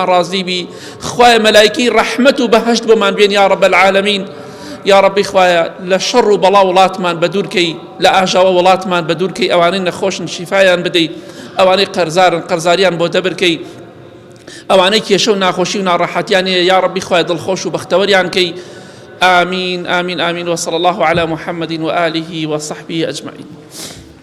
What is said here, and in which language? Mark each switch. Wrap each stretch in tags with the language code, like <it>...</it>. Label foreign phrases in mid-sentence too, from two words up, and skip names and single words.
<ckb>ڕازی بی خوایە مەلائیکەی ڕەحمەت و بەهەشت بۆمان بێن</ckb> <ar>یا رب العالمین</ar> <ckb>یا ربی خوایە لە شەڕ و بەڵا وڵاتمان بەدوورکەی لە ئاژاوە وڵاتمان بەدوورکەی ئەوانەی نەخۆشن شیفایان بدەی ئەوانەی قەرزارن قەرزاریان بۆ دەبرکەی ئەوانەی کێشە و ناخۆشی و ناڕەحەتیانەیە یا ربی خوایە دڵخۆش و بەختەوەریان کەی</ckb> <ar>آمين آمين آمين وصلى الله على محمد وآله وصحبه أجمعين</ar>